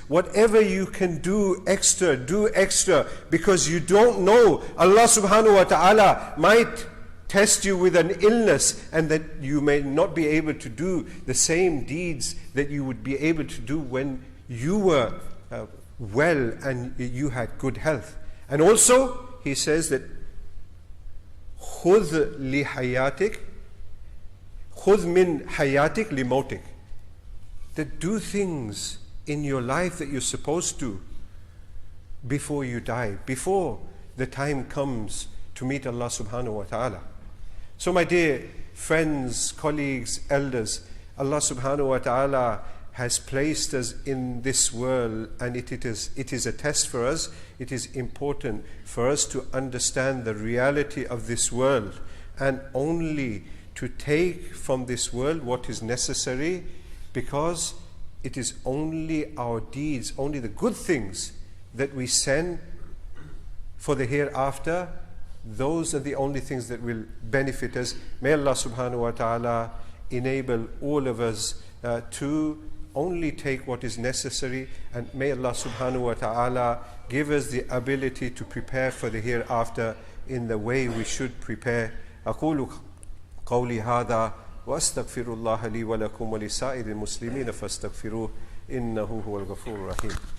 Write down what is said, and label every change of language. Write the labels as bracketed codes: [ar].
[en] Whatever you can do extra, because you don't know. Allah subhanahu wa ta'ala might test you with an illness, and that you may not be able to do the same deeds that you would be able to do when you were well and you had good health. And also he says that [ar] خُذْ لِحَيَاتِكَ خُذْ مِنْ حَيَاتِكَ لِمَوْتِكَ. [en] That do things in your life that you're supposed to before you die, before the time comes to meet Allah subhanahu wa ta'ala. So my dear friends, colleagues, elders, Allah subhanahu wa ta'ala has placed us in this world, and it is a test for us. It is important for us to understand the reality of this world, and only to take from this world what is necessary, because it is only our deeds, only the good things that we send for the hereafter. Those are the only things that will benefit us. May Allah subhanahu wa ta'ala enable all of us to only take what is necessary, and may Allah subhanahu wa ta'ala give us the ability to prepare for the hereafter in the way we should prepare. [ar] أقول قولي هذا وأستغفر الله لي ولكم ولسائر المسلمين فاستغفروه إنه هو الغفور الرحيم.